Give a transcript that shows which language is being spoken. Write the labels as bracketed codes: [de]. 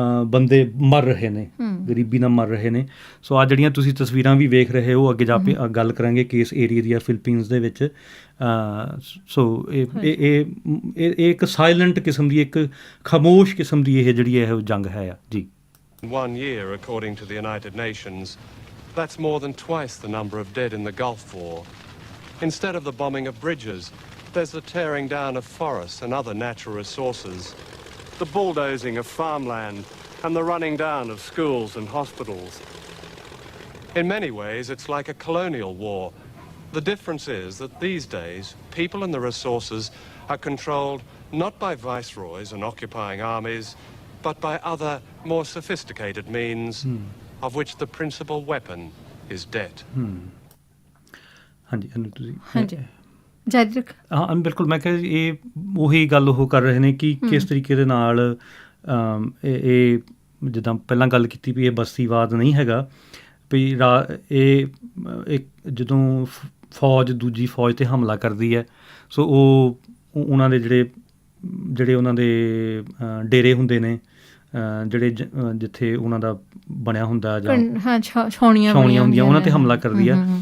[pa] ਬੰਦੇ ਮਰ ਰਹੇ ਨੇ, ਗਰੀਬੀ ਨਾਲ ਮਰ ਰਹੇ ਨੇ। ਸੋ ਆ ਜਿਹੜੀਆਂ ਤੁਸੀਂ ਤਸਵੀਰਾਂ ਵੀ ਵੇਖ ਰਹੇ ਹੋ, ਅੱਗੇ ਜਾ ਕੇ ਗੱਲ ਕਰਾਂਗੇ ਕਿ ਇਸ ਏਰੀਏ ਦੀ ਫਿਲੀਪੀਨਸ ਦੇ ਵਿੱਚ। ਸੋ ਇਹ ਇੱਕ ਸਾਇਲੈਂਟ ਕਿਸਮ ਦੀ, ਇੱਕ ਖਾਮੋਸ਼ ਕਿਸਮ ਦੀ ਇਹ ਜਿਹੜੀ ਇਹ ਜੰਗ ਹੈ ਆ ਜੀ। [en] 1 year, according to the United Nations, that's more than twice the number of dead in the Gulf War. Instead of the bombing of bridges, there's the tearing down of forests and other natural resources, the bulldozing of farmland, and the running down of schools and hospitals. In many ways, it's like a colonial war. The difference is that these days, people and the resources are controlled not by viceroys and occupying armies, but by other, more sophisticated means, of which the principal weapon is debt. [pa] ਹਾਂਜੀ ਤੁਸੀਂ ਹਾਂਜੀ ਜਾਰੀ ਰੱਖ। ਹਾਂ ਬਿਲਕੁਲ, ਮੈਂ ਕਿਹਾ ਇਹ ਉਹੀ ਗੱਲ ਉਹ ਕਰ ਰਹੇ ਨੇ ਕਿ ਕਿਸ ਤਰੀਕੇ ਦੇ ਨਾਲ ਇਹ ਜਿੱਦਾਂ ਪਹਿਲਾਂ ਗੱਲ ਕੀਤੀ ਵੀ ਇਹ ਬਸਤੀਵਾਦ ਨਹੀਂ ਹੈਗਾ ਵੀ ਇਹ ਇੱਕ ਜਦੋਂ ਫੌਜ ਦੂਜੀ ਫੌਜ 'ਤੇ ਹਮਲਾ ਕਰਦੀ ਹੈ, ਸੋ ਉਹ ਉਹਨਾਂ ਦੇ ਜਿਹੜੇ ਉਹਨਾਂ ਦੇ ਡੇਰੇ ਹੁੰਦੇ ਨੇ, ਜਿਹੜੇ ਜਿੱਥੇ ਉਹਨਾਂ ਦਾ ਬਣਿਆ ਹੁੰਦਾ ਜਾਂ ਛਾਉਣੀਆਂ ਹੁੰਦੀਆਂ, ਉਹਨਾਂ 'ਤੇ ਹਮਲਾ ਕਰਦੀ ਆ।